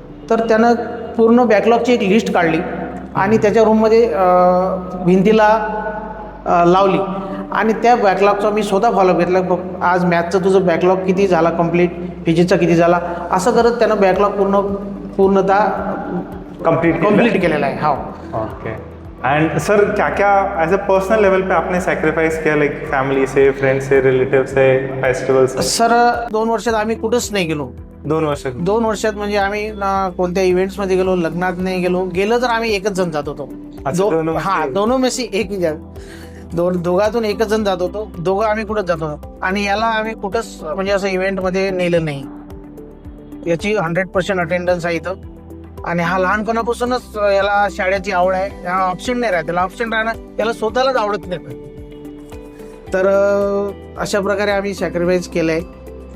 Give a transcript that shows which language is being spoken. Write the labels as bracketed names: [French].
[Marathi] तर त्यानं पूर्ण बॅकलॉगची एक लिस्ट काढली आणि त्याच्या रूममध्ये भिंतीला लावली आणि त्या बॅकलॉगचा मी स्वतः फॉलोअप घेतला. आज मॅथचं तुझं बॅकलॉग किती झाला कंप्लीट, फिजिक्सचा किती झाला, असं करत त्यानं बॅकलॉग पूर्णतः कंप्लीट केलेला आहे. हा. ओके. [Hindi] एंड सर क्या क्या एज अ पर्सनल लेवल पे आपने सैक्रिफाइस किया, लाइक फैमिली से, फ्रेंड्स से, रिलेटिव से, फेस्टिवल्स? [Marathi] सर 2 वर्षात आम्ही कुठंच नाही गेलो. 2 वर्षात म्हणजे आम्ही ना कोणत्या इव्हेंट्समध्ये गेलो, लग्नात नाही गेलो तर आम्ही एकच जण जात होतो. [Hindi] दोनों में से एक [Marathi] दोघातून एकच जण जात होतो. दोघं आम्ही कुठंच जात होतो आणि याला आम्ही कुठंच म्हणजे असं इव्हेंटमध्ये नेलं नाही. याची 100% अटेंडन्स आहे इथं आणि हा लहानपणापासूनच याला शाळेची आवड आहे. याला ऑप्शन नाही राहत, त्याला ऑप्शन राहणं त्याला स्वतःलाच आवडत नाही. तर अशा प्रकारे आम्ही सॅक्रिफाईस केलं आहे.